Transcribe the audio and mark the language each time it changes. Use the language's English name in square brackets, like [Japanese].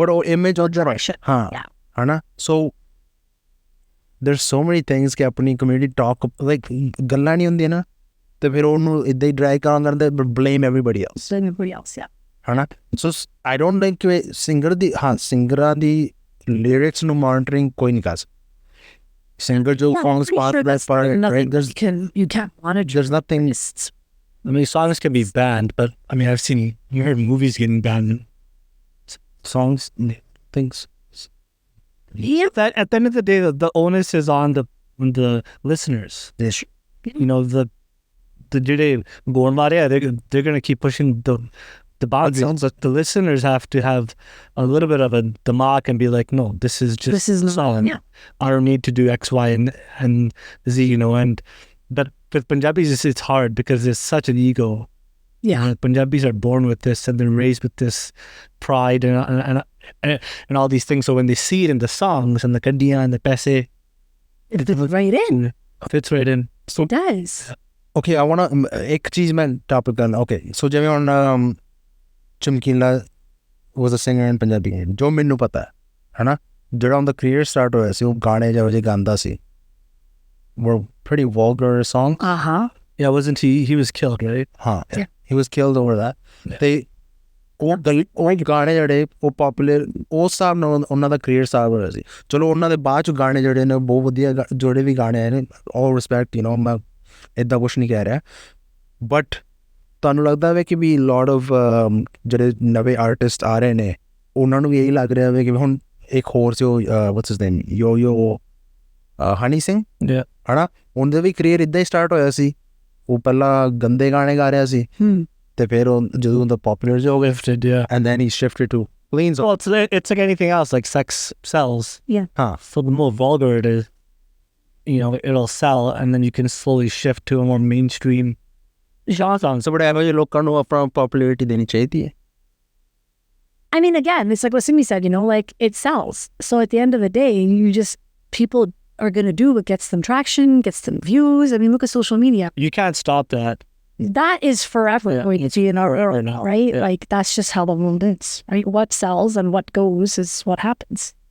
[Punjabi] but ਉਹ image ਉਹ generation, ਹਾਂ, ਹੈ ਨਾ. [English] So there's so many things [Punjabi] ਕਿ ਆਪਣੀ community talk, like ਗੱਲਾਂ ਨਹੀਂ ਹੁੰਦੀਆਂ ਨਾ, ਤੇ ਫਿਰ ਉਹਨੂੰ ਇੱਦਾਂ ਹੀ ਡਰਾਈ ਕਰਦੇ, [English] blame everybody else. Yeah. [Punjabi] ਹੈ ਨਾ. [English] So I don't think [Punjabi] ਕਿ ਸਿੰਗਰਾਂ ਦੀ lyrics ਨੂੰ monitoring ਕੋਈ ਨਹੀਂ ਕਰ ਸਕਦਾ. [English] Singer ਜੋ songs part of that part, right? You can't monitor. There's nothing. I mean, songs can be banned, but I mean, you heard movies getting banned. Songs, things. That at the end of the day, the onus is on the listeners. Yes. You know, the [Punjabi] ਜਿਹੜੇ ਗਾਉਣ ਵਾਲੇ [English] are they're going to keep pushing the boundaries. But the listeners have to have a little bit of a damag and be like, no, this is song. Yeah. I don't need to do X, Y, and Z, you know. And but with Punjabis, it's hard because there's such an ego. Yeah. Punjabis are born with this and they're raised with this pride and all these things. So when they see it in the songs and the kandiyan and the paise, It fits right in. fits right in. So It does. Okay, I wanna [Hindi] एक चीज मैं topic करना. [Punjabi] Okay, so ਜਿਵੇਂ ਹੁਣ ਚਮਕੀਲਾ [English] was a singer in Punjabi, [Punjabi] ਜੋ ਮੈਨੂੰ ਪਤਾ ਹੈ ਨਾ, ਜਿਹੜਾ ਉਹਦਾ career start ਹੋਇਆ ਸੀ, ਉਹ ਗਾਣੇ ਜਿਹੋ ਜਿਹੇ ਗਾਉਂਦਾ ਸੀ [English] were pretty vulgar songs. yeah, wasn't he was killed, right? ਹਾਂ, he was killed over that. [Punjabi] ਤੇ ਉਹ ਗਾਣੇ ਜਿਹੜੇ ਉਹ ਪਪੂਲਰ ਉਸ ਹਿਸਾਬ ਨਾਲ ਉਹਨਾਂ ਦਾ career start ਹੋਇਆ ਸੀ. ਚਲੋ ਉਹਨਾਂ ਦੇ ਬਾਅਦ ਚ ਗਾਣੇ ਜਿਹੜੇ ਨੇ ਬਹੁਤ ਵਧੀਆ ਜਿਹੜੇ ਵੀ ਗਾਣੇ ਆਏ ਨੇ, [English] all respect, you know, [Punjabi] ਮੈਂ ਇੱਦਾਂ ਕੁਛ ਨਹੀਂ ਕਹਿ ਰਿਹਾ, ਬਟ ਤੁਹਾਨੂੰ ਲੱਗਦਾ ਵੇ ਕਿ ਵੀ ਲੋਟ ਆਫ ਜਿਹੜੇ ਨਵੇਂ ਆਰਟਿਸਟ ਆ ਰਹੇ ਨੇ ਉਹਨਾਂ ਨੂੰ ਵੀ ਇਹੀ ਲੱਗ ਰਿਹਾ ਵੇ ਕਿ ਹੁਣ ਇੱਕ ਹੋਰ ਸੀ ਉਹ [English] what's his name [Punjabi] ਯੋ ਹਨੀ ਸਿੰਘ, ਹਨਾ, ਉਹਦਾ ਵੀ ਕਰੀਅਰ ਇੱਦਾਂ ਹੀ ਸਟਾਰਟ ਹੋਇਆ ਸੀ. ਉਹ ਪਹਿਲਾਂ ਗੰਦੇ ਗਾਣੇ ਗਾ ਰਿਹਾ ਸੀ ਤੇ ਫਿਰ ਉਹ ਜਦੋਂ ਉਹਦਾ ਪਪੂਲਰ ਹੋ ਗਿਆ [English] and then he shifted to clean. Well, it's like anything else, like sex sells. Yeah. So the more vulgar it is, you know, it'll sell, and then you can slowly shift to a more mainstream genre. [Punjabi] So but ਇਹੋ ਜਿਹੇ ਲੋਕਾਂ ਨੂੰ ਆਪਣਾ popularity ਦੇਣੀ ਚਾਹੀਦੀ ਹੈ. [English] I mean, again, it's like what Simi said, you know, like it sells. So at the end of the day, people are going to do what gets them traction, gets them views. I mean, look at social media. You can't stop that. That is forever going to be in our era, right? Yeah. Like that's just how the world is, right? What sells and what goes is what happens.